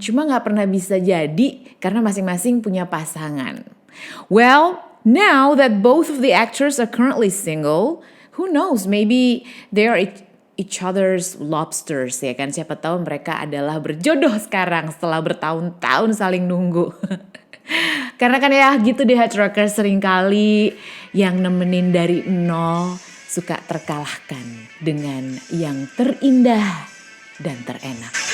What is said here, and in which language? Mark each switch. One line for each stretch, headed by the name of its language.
Indonesian: Cuma gak pernah bisa jadi karena masing-masing punya pasangan.
English: Well, now that both of the actors are currently single, who knows? Maybe they are each other's lobsters,
Indonesian: ya kan? Siapa tahu mereka adalah berjodoh sekarang setelah bertahun-tahun saling nunggu. Karena kan ya gitu deh, Hard Rockers, seringkali yang nemenin dari nol suka terkalahkan dengan yang terindah dan terenak.